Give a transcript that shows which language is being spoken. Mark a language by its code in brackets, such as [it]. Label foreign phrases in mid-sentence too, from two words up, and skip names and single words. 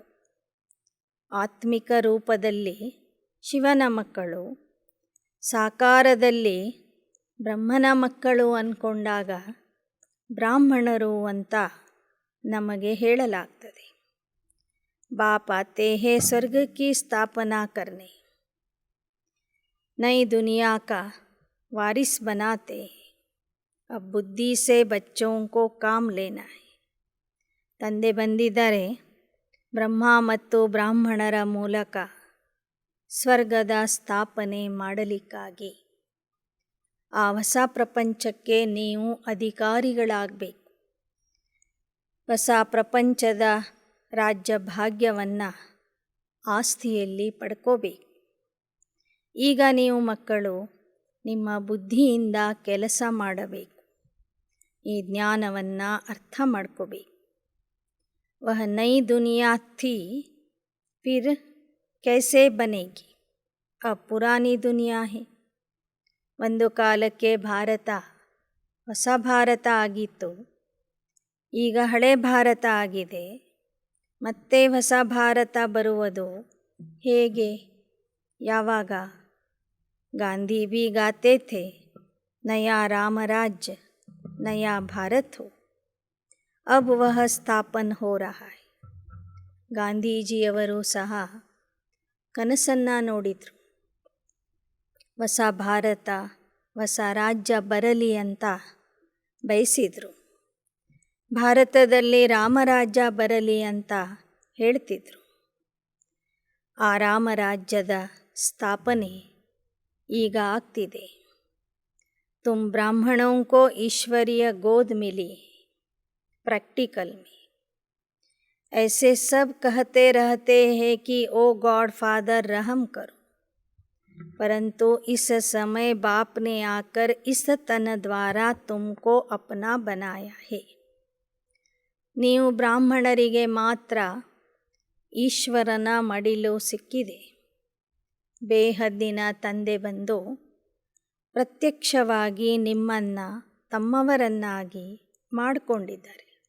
[kn] ಆತ್ಮಿಕ ರೂಪದಲ್ಲಿ ಶಿವನ ಮಕ್ಕಳು, ಸಾಕಾರದಲ್ಲಿ ಬ್ರಹ್ಮನ ಮಕ್ಕಳು ಅಂದ್ಕೊಂಡಾಗ ಬ್ರಾಹ್ಮಣರು ಅಂತ ನಮಗೆ ಹೇಳಲಾಗ್ತದೆ. [hi] बाप आते हैं स्वर्ग की स्थापना करने, ನई दुनिया का वारिस बनाते हैं, अब बुद्धि से बच्चों को काम लेना है. [kn] ತಂದೆ ಬಂದಿದ್ದಾರೆ ಬ್ರಹ್ಮ ಮತ್ತು ಬ್ರಾಹ್ಮಣರ ಮೂಲಕ ಸ್ವರ್ಗದ ಸ್ಥಾಪನೆ ಮಾಡಲಿಕ್ಕಾಗಿ. ಆ ಹೊಸ ಪ್ರಪಂಚಕ್ಕೆ ನೀವು ಅಧಿಕಾರಿಗಳಾಗಬೇಕು. ಹೊಸ ಪ್ರಪಂಚದ ರಾಜ್ಯ ಭಾಗ್ಯವನ್ನು ಆಸ್ತಿಯಲ್ಲಿ ಪಡ್ಕೋಬೇಕು. ಈಗ ನೀವು ಮಕ್ಕಳು ನಿಮ್ಮ ಬುದ್ಧಿಯಿಂದ ಕೆಲಸ ಮಾಡಬೇಕು. ಈ ಜ್ಞಾನವನ್ನು ಅರ್ಥ ಮಾಡ್ಕೋಬೇಕು. [hi] वह नई दुनिया थी, फिर कैसे बनेगी? अब पुरानी दुनिया है. [kn] ಒಂದು ಕಾಲಕ್ಕೆ ಭಾರತ ಹೊಸ ಭಾರತ ಆಗಿತ್ತು, ಈಗ ಹಳೆ ಭಾರತ ಆಗಿದೆ. ಮತ್ತೆ ಹೊಸ ಭಾರತ ಬರುವುದು ಹೇಗೆ, ಯಾವಾಗ? [hi] ಗಾಂಧಿ भी गाते थे, नया राम राज्य नया भारत हो. अब वह ಸ್ಥಾಪನ हो रहा है. [kn] ಗಾಂಧೀಜಿಯವರು ಸಹ ಕನಸನ್ನು ನೋಡಿದರು. ಹೊಸ ಭಾರತ, ಹೊಸ ರಾಜ್ಯ ಬರಲಿ ಅಂತ ಬಯಸಿದರು. ಭಾರತದಲ್ಲಿ ರಾಮರಾಜ್ಯ ಬರಲಿ ಅಂತ ಹೇಳ್ತಿದ್ರು. ಆ ರಾಮರಾಜ್ಯದ ಸ್ಥಾಪನೆ ಈಗ ಆಗ್ತಿದೆ. [hi] तुम ब्राह्मणों को ईश्वरीय गोद मिली प्रैक्टिकल में. ऐसे सब कहते रहते हैं कि ओ [en] God Father [hi] रहम करो, परंतु इस समय बाप ने आकर इस तन द्वारा तुमको अपना बनाया है. [kn] ನೀವು ಬ್ರಾಹ್ಮಣರಿಗೆ ಮಾತ್ರ ಈಶ್ವರನ ಮಡಿಲು ಸಿಕ್ಕಿದೆ. ಬೇಹದ್ದಿನ ತಂದೆ ಬಂದು ಪ್ರತ್ಯಕ್ಷವಾಗಿ ನಿಮ್ಮನ್ನು ತಮ್ಮವರನ್ನಾಗಿ ಮಾಡಿಕೊಂಡಿದ್ದಾರೆ.